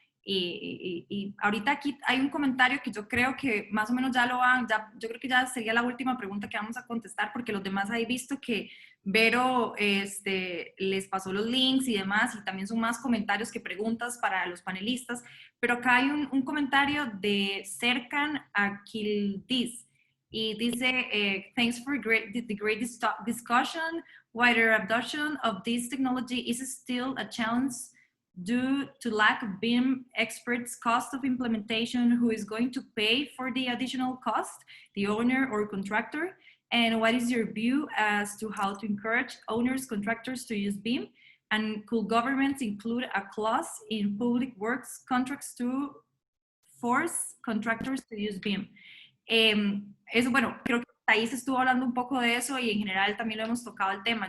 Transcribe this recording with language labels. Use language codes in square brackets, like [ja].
[es] Y ahorita aquí hay un comentario que yo creo que más o menos ya lo van, yo creo que ya sería la última pregunta que vamos a contestar porque los demás hay visto que Vero les pasó los links y demás y también son más comentarios que preguntas para los panelistas, pero acá hay un comentario de Serkan Akildis y dice, [en] thanks for the great discussion. Wider adoption of this technology is still a challenge due to lack of BIM experts, cost of implementation, who is going to pay for the additional cost, the owner or contractor, and what is your view as to how to encourage owners, contractors to use BIM, and could governments include a clause in public works contracts to force contractors to use BIM? [es] Eso, bueno, creo que Thais estuvo hablando un poco de eso y en general también lo hemos tocado el tema.